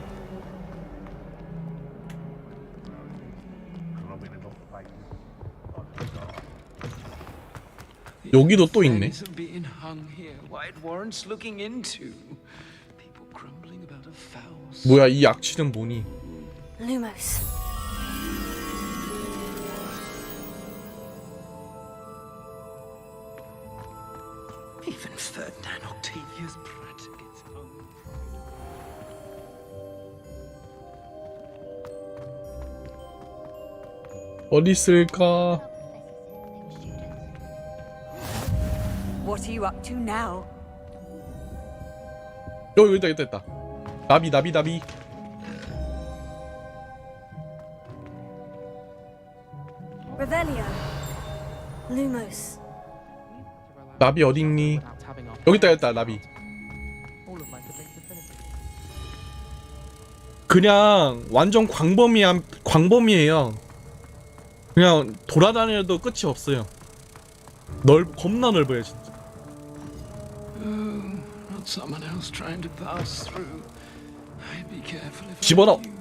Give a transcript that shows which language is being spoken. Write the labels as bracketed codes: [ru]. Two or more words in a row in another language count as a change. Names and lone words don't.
[ko] 여기도 또 있네. 뭐야 이 악취는 뭐니? Lumos. [en] Even Ferdinand Octavius Pratt gets hung. [ko] 어디 있을까? [en] What are you up to now? [ko] 여기 있다. 나비. Revelio. Lumos. 나비 어디 있니? 여기 있다 나비. 그냥 완전 광범위해요. 그냥 돌아다녀도 끝이 없어요. 겁나 넓어요 진짜. 집어넣어.